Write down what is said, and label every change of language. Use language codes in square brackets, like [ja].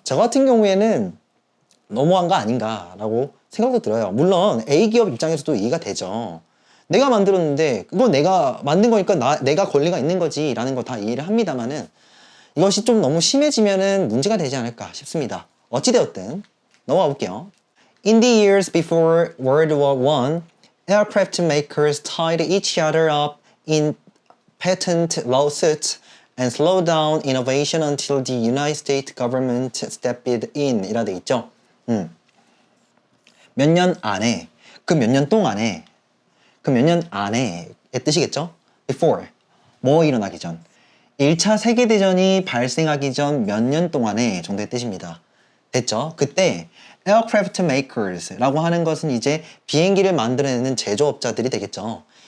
[ko] 저 같은 경우에는 너무한 거 아닌가라고 생각도 들어요. 물론 A기업 입장에서도 이해가 되죠. 내가 만들었는데 그건 내가 만든 거니까 내가 권리가 있는 거지 라는 거 다 이해를 합니다만은 이것이 좀 너무 심해지면은 문제가 되지 않을까 싶습니다. 어찌되었든 넘어가 볼게요. [en] In the years before World War I, aircraft makers tied each other up in patent lawsuits and slowed down innovation until the United States government stepped in 이라 돼 있죠. [ko] 몇 년 안에, 그 몇 년 동안에, 그 몇 년 안에의 뜻이겠죠? Before, 뭐 일어나기 전. 1차 세계대전이 발생하기 전 몇 년 동안에 정도의 뜻입니다. 됐죠? 그때 aircraft makers라고 하는 것은 이제 비행기를 만들어내는 제조업자들이 되겠죠.